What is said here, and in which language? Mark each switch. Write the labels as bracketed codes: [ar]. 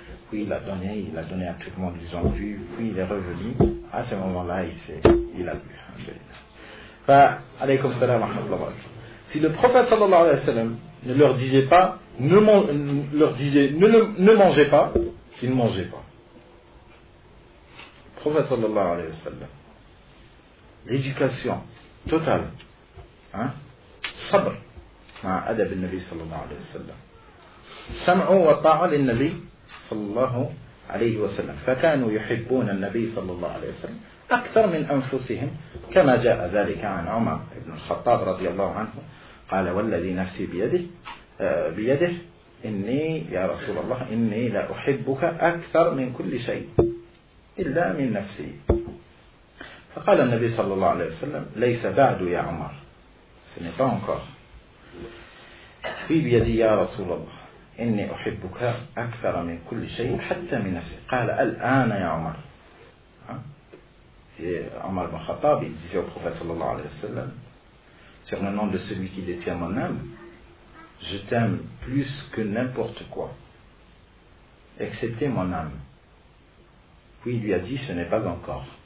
[fr] Puis il a donné à tout le monde, ils ont bu. Puis il est revenu. À ce moment-là, il a bu. [ar] Alaykum salam wa rahmatullahi wa barakatuh. [fr] Si le prophète sallallahu alayhi wa sallam ne leur disait pas, ne mangez pas, ils ne mangeaient pas. Le prophète sallallahu alayhi wa sallam, l'éducation totale, hein, sabr, [ar] مع أدب النبي صلى الله عليه وسلم سمع وطاعة للنبي صلى الله عليه وسلم فكانوا يحبون النبي صلى الله عليه وسلم أكثر من أنفسهم كما جاء ذلك عن عمر بن الخطاب رضي الله عنه قال والذي نفسي بيده إني يا رسول الله إني لا أحبك أكثر من كل شيء إلا من نفسي فقال النبي صلى الله عليه وسلم ليس بعد يا عمر [fr] ce n'est pas encore. Puis il lui a dit [ar] يا رسول الله إني أحبك أكثر من كل شيء حتى من نفسي قال الآن يا عمر. [fr] C'est Omar ibn Khattab, il disait au prophète sallallahu alayhi wa sallam, sur le nom de celui qui détient mon âme, je t'aime plus que n'importe quoi, excepté mon âme. Puis il lui a dit, ce n'est pas encore.